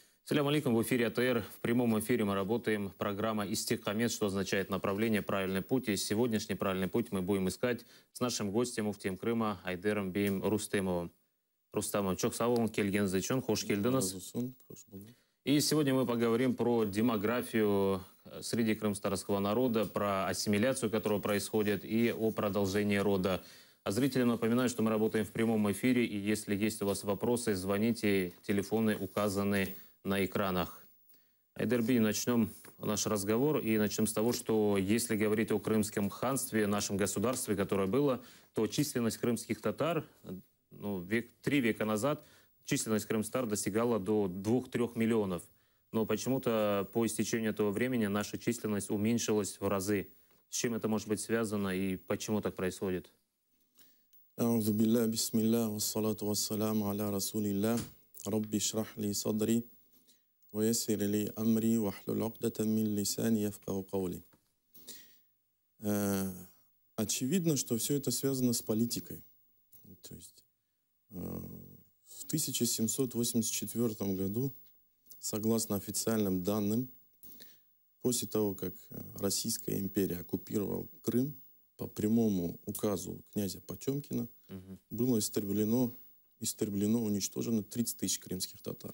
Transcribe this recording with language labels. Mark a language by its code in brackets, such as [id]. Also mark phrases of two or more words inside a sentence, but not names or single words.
[ar] سلام عليكم, [ru] в эфире АТР. В прямом эфире мы работаем. Программа «Истикамет», что означает направление, правильный путь. И сегодняшний правильный путь мы будем искать с нашим гостем, муфтием Крыма Айдером Бейм Рустемовым. [crh] Рустамом, чок сау, келген зачон, хош келденас. [ru] И сегодня мы поговорим про демографию среди крымстарского народа, про ассимиляцию, которая происходит, и о продолжении рода. А зрителям напоминаю, что мы работаем в прямом эфире, и если есть у вас вопросы, звоните, телефоны указаны на экранах. Айдерби, начнем наш разговор и начнем с того, что если говорить о Крымском ханстве, нашем государстве, которое было, то численность крымских татар, 3 века назад, численность крымстар достигала до 2-3 миллионов. Но почему-то по истечению этого времени наша численность уменьшилась в разы. С чем это может быть связано и почему так происходит? [ar] أعوذ بالله بسم الله والصلاة والسلام على رسول الله ربي اشرح لي صدري ويسر لي أمري واحلل عقدة من لساني يفقهوا قولي. [ru] Очевидно, что все это связано с политикой. То есть в 1784 году, согласно официальным данным, после того, как Российская империя оккупировала Крым, по прямому указу князя Потемкина было истреблено, уничтожено 30 тысяч крымских татар.